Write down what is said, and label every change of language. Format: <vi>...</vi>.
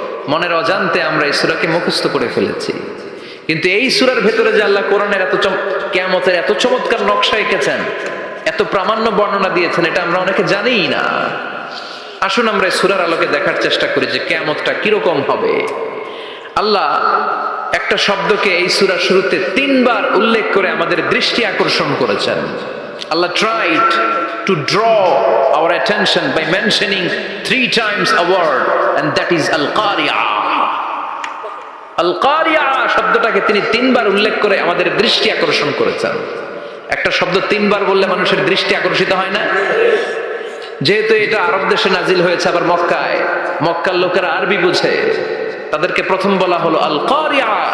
<bn>মনের অজান্তে আমরা এই সূরাকে মুখস্থ করে ফেলেছি। কিন্তু এই সূরার ভেতরে যে আল্লাহ কোরআনের কিয়ামতের এত চমৎকার নকশা এঁকেছেন, এত প্রামাণ্য বর্ণনা দিয়েছেন, এটা আমরা অনেকে জানিই না। আসুন আমরা এই সূরার আলোকে দেখার চেষ্টা করি যে কিয়ামতটা কিরকম হবে। আল্লাহ একটা শব্দকে এই সূরার শুরুতে 3 বার উল্লেখ করে আমাদের দৃষ্টি আকর্ষণ করেছেন।</bn> <en>Allah tried to draw our attention by mentioning 3 times a word, and that is Al-Qari'ah.</en> <bn>Al-Qari'ah শব্দটাকে তিনি 3 বার উল্লেখ করে আমাদের দৃষ্টি আকর্ষণ করেছেন। একটা শব্দ 3 বার বললে মানুষের দৃষ্টি আকর্ষিত হয় না? যেহেতু এটা আরব দেশে নাজিল হয়েছে, আবার মক্কায়, মক্কার লোকেরা আরবি বুঝে, তাদেরকে প্রথম বলা হলো আল-কারিয়া।</bn>